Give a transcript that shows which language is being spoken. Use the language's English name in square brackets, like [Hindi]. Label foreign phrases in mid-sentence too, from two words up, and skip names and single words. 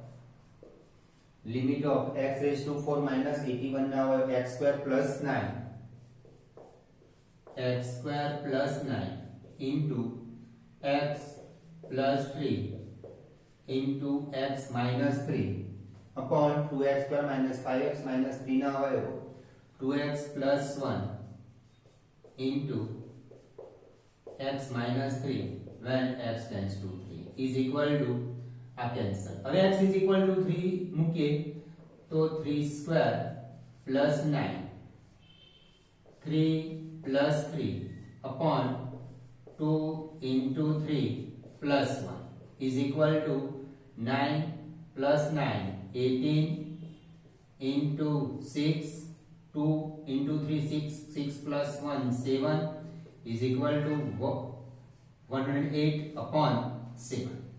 [English] limit of x raised to 4 minus 81 now x square plus 9 x square plus 9 into x plus 3 into x minus 3 upon 2x square minus 5x minus 3 [Gujarati] ના અવયવો [English] 2x plus 1 into x minus 3 when x tends to 3 is equal to [Gujarati] આ કેન્સલ. [English] હવે x is equal to 3 [Gujarati] મૂકીએ તો [English] 3 square plus 9 3 plus 3 upon 2 into 3 plus 1 is equal to 9 plus 9 18 into 6 2 into 3 6 6 plus 1 7 is equal to 108 upon 7.